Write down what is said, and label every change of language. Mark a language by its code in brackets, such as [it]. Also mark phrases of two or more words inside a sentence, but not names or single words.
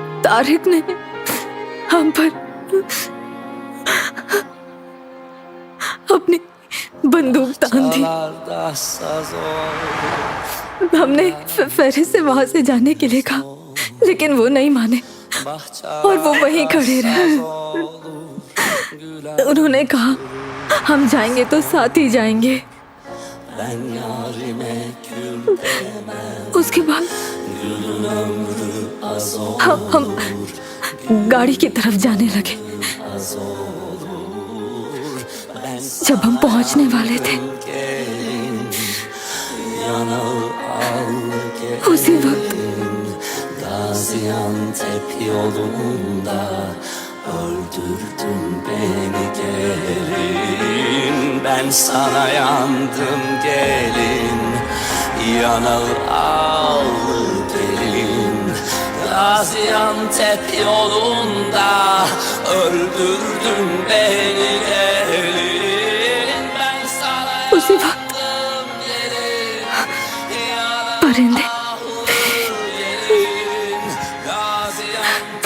[hi] तारिक ने हम पर अपनी बंदूक तान दी। [tr] Dağlarda saz olur, [hi] हमने फेरी से वहां से जाने के लिए कहा, लेकिन वो नहीं माने और वो वहीं खड़े रहे। उन्होंने कहा हम जाएंगे तो साथ ही जाएंगे। [tr] ben yarime kül demem. [hi] उसके बाद [tr] Gülün ömrü az olur, [hi] हम गाड़ी की तरफ जाने लगे। [tr] az olur. Ben [hi] जब हम पहुंचने वाले थे [tr] gelin, yanağı al [hi] उसी वक्त [tr] gelin. Gaziantep yolunda öldürdün beni gelin. Ben sana yandım gelin, yanağı al gelin. Gaziantep yolunda öldürdün beni gelin. Ben sana [hi] उसी वक्त [tr] yandım gelin, yanağı [hi] परिंदे [tr] gelin. Gaziantep